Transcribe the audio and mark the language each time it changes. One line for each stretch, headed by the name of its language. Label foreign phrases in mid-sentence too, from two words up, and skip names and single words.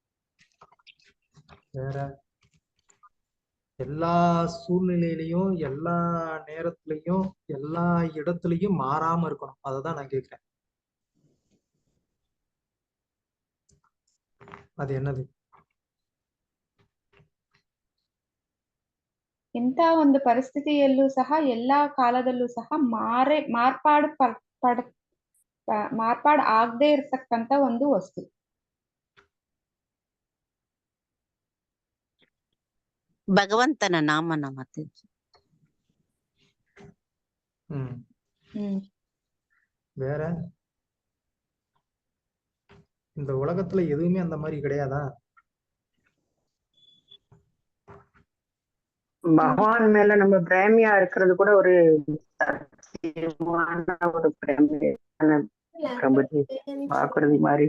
Tamil: வேற? எல்லா சூழ்நிலையிலையும், எல்லா நேரத்திலையும், எல்லா இடத்துலயும் மாறாம இருக்கணும். அததான் நான் கேக்குறேன். அது என்னது?
Kannada: ಎಂತ ಒಂದು ಪರಿಸ್ಥಿತಿಯಲ್ಲೂ ಸಹ ಎಲ್ಲಾ ಕಾಲದಲ್ಲೂ ಸಹ ಮಾರ್ಪಾಡು ಆಗದೆ ಇರತಕ್ಕಂತ ಒಂದು ವಸ್ತು. ಭಗವಂತನ ನಾಮನ ಮತ್ತೆ.
Tamil: வேற? இந்த உலகத்துல எதுவுமே அந்த மாதிரி கிடையாதா? பகவான் மேல நம்ம பிரேமியா இருக்கிறது கூட ஒரு சத்தியமான ஒரு பிரேமியான பிரபுஜி வாக்குறுதி மாதிரி.